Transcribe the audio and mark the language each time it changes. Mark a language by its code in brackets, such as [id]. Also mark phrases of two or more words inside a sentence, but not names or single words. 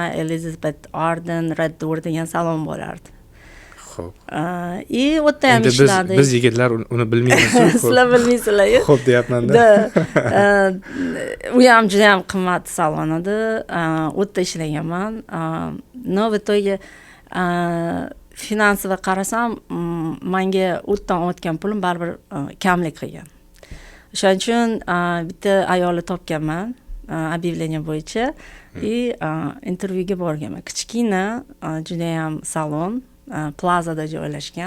[uz] Elizabeth Arden Red Door degan salon bo'lardi. Xo'p. O'tda ham ishladik. Biz yigitlar uni bilmaymiz. Sizlar bilmaysizlar-ku. Xo'p deyapman-da. U ham juda ham qimmat salon edi. O'tda ishlaganman. No, [ru] в итоге [uz] finansiva qarasam, menga o'tdan o'tgan pulim baribir kamlik qilgan. O'shaning uchun bitta ayolni topganman, объявление bo'yicha, intervyuga borganman. Kichkina, juda ham salon, plazada joylashgan.